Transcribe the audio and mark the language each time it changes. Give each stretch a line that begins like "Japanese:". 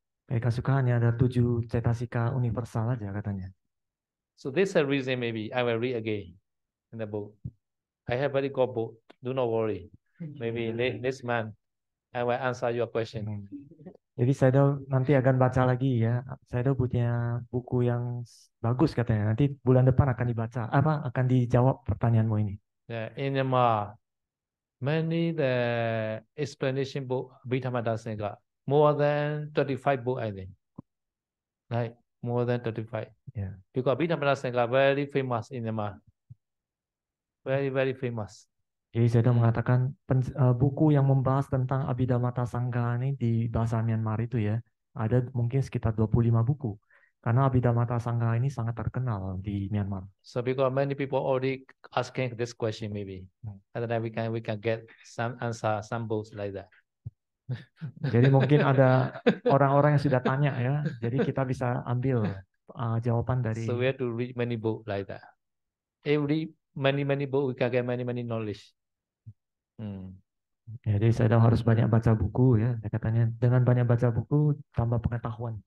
Indonesian: Kaika Sukha hanya ada 7 cetasika universal aja katanya.
English: So this is a reason maybe I will read again in the book. I have already got book. Do not worry. Maybe next month I will answer your question.
Indonesian: Jadi saya nanti akan baca lagi ya. Saya punya buku yang bagus katanya. Nanti bulan depan akan dibaca. Akan dijawab pertanyaanmu ini.
English: Yeah, in Myanmar, many the explanation book Abhidhamma Dasanika, more than 35 book I think. Right, more than 35. Yeah. Because Abhidhamma Dasanika very famous in Myanmar. Very famous.
Indonesian: Jadi saya mengatakan buku yang membahas tentang Abhidhamma Sangha ini di bahasa Myanmar itu ya, ada mungkin sekitar 25 buku. Karena Abhidhamma Sangha ini sangat terkenal di Myanmar.
English: So because many people already asking this question maybe, and then we can get some answer, some books like that.
Indonesian: Jadi mungkin ada orang-orang yang sudah tanya ya, jadi kita bisa ambil jawaban dari.
English: So we have to read many books like that. Every many books we can get many knowledge.
Indonesian: Ya, jadi saya harus banyak baca buku ya. Katanya dengan banyak baca buku tambah pengetahuan.